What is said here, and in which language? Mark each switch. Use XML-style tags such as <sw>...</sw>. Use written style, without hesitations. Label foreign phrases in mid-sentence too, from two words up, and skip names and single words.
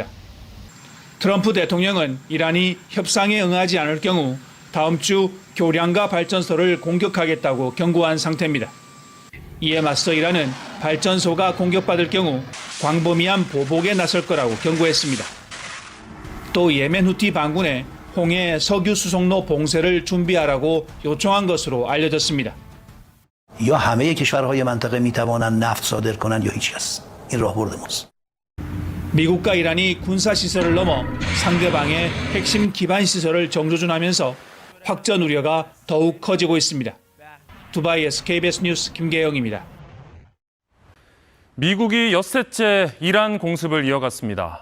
<ko>트럼프 대통령은 이란이 협상에 응하지 않을 경우 다음 주 교량과 발전소를 공격하겠다고 경고한 상태입니다. 이에 맞서 이란은 발전소가 공격받을 경우 광범위한 보복에 나설 거라고 경고했습니다. 또 예멘 후티 반군에 홍해 석유 수송로 봉쇄를 준비하라고 요청한 것으로 알려졌습니다.</ko> <fa>یا همه کشورهای منطقه میتوانند نفت صادر کنند یا هیچ کس. این راهبرد ماست.</fa> <ko>미국과 이란이 군사시설을 넘어 상대방의 핵심 기반 시설을 정조준하면서 확전 우려가 더욱 커지고 있습니다. 두바이에서 KBS 뉴스 김계영입니다. 미국이 엿새째 이란 공습을 이어갔습니다.</ko>